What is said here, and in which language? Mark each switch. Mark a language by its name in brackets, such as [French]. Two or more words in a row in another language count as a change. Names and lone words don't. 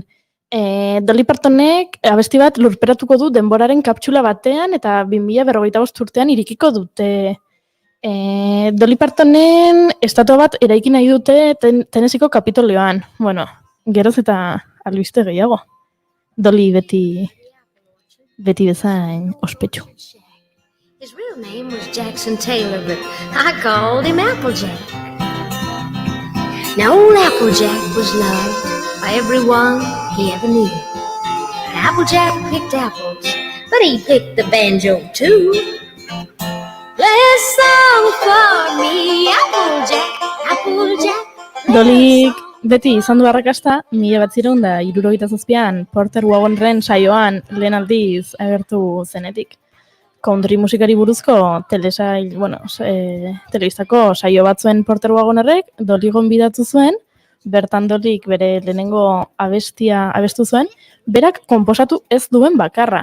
[Basque] Dolly Partonek abesti bat lurperatuko du denboraren kaptxula batean eta 2045 urtean irikiko dute. Dolly Partonen estatua bat eraiki nahi dute Tennesseeko Kapitolioan. Bueno, geroz eta albiste gehiago. Dolly beti bezain ospetsu. [English] His real name was Jackson Taylor, but I called him Applejack. Now old Applejack was loved by everyone he ever knew. Applejack picked apples, but he picked the banjo too. Play a song for me, Applejack, Applejack. [Basque] Dollyk beti izan du arrakasta, 1967an Porter Wagonren saioan lehen aldiz agertu zenetik. Country musikari buruzko telebistako saio batzuen Porter Wagonerrek Dolly gonbidatu zuen, bertan Dollyk bere lehenengo abestia abestu zuen, berak konposatu ez duen bakarra.